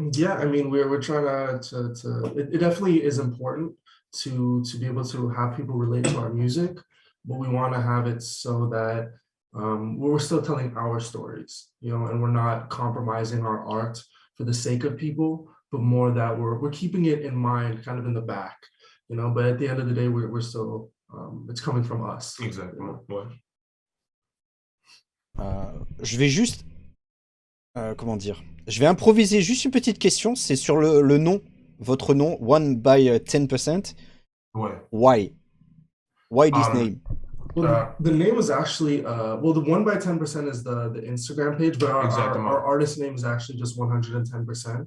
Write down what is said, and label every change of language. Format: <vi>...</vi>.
<en>Yeah, I mean, we're trying to it definitely is important to be able to have people relate to our music, but we want to have it so that we're still telling our stories, you know, and we're not compromising our art for the sake of people, but more that we're keeping it in mind, kind of in the back, you know. But at the end of the day, we're still it's coming from us.</en> <fr>Exactement. Ouais. Je vais juste comment dire? Je vais improviser juste une petite question. C'est sur le nom, votre nom, onebytenpercent. Ouais.</fr> <en>Why? Why this name? Well, the name is actually well, the 1by10% is the Instagram page, but our artist name is actually just 110%.</en>